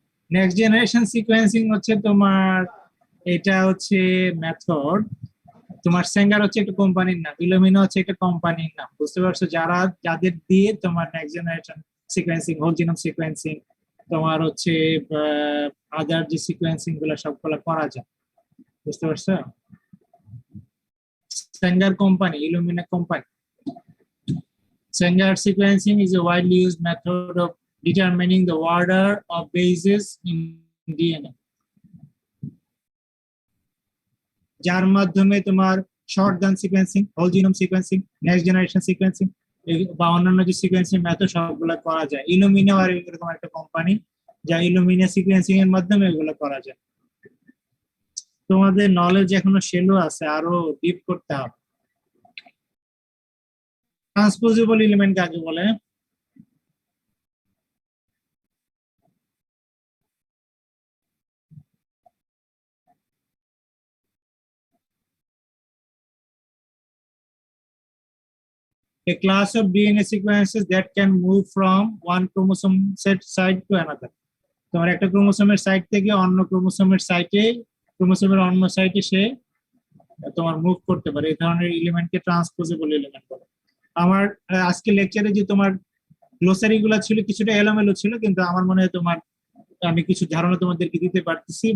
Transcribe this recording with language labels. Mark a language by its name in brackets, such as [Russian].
[Bangla] Next generation sequencing হচ্ছে তোমার, এটা হচ্ছে মেথড। তোমার স্যাঙ্গার হচ্ছে একটা কোম্পানির নাম, ইলুমিনা হচ্ছে একটা কোম্পানির নাম। বুঝতে পারছো? যাদের দিয়ে তোমার next generation sequencing, whole genome sequencing, তোমার হচ্ছে আদার যে সিকোয়েন্সিং গুলো সবগুলো করা যায়। বুঝতে পারছো? [English] Sanger company, Illumina company. Sanger sequencing is a widely used method of determining the order of bases in DNA. [Bangla] যার মাধ্যমে তোমার shotgun sequencing, whole genome sequencing, next generation sequencing বা অন্যান্য যে সিকোয়েন্সিং মেথড সবগুলো করা যায়। ইলুমিনা আর এরকম একটা কোম্পানি, যা ইলুমিনা সিকোয়েন্সিং এর মাধ্যমে এগুলো করা যায়। তোমাদের নলেজ এখনো শেলো আছে, আরো ডিপ করতে হবে। ট্রান্সপোজেবল এলিমেন্ট কাকে বলে? [English] A class of DNA sequences that can move from one chromosome set site to another. [Bangla] তোমার একটা ক্রোমোসোমের সাইট থেকে অন্য ক্রোমোসোমের সাইটে, ক্রোমোসোমের অন্য সাইটে সে তোমার মুভ করতে পারে। এই ধরনের এলিমেন্টকে ট্রান্সপোজেবল এলিমেন্ট বলে। আমার আজকে লেকচারে যে তোমার গ্লোসারি গুলা ছিল কিছুটা এলোমেলো ছিল, কিন্তু আমার মনে হয় তোমার আমি কিছু ধারণা তোমাদেরকে দিতে পারতেছি।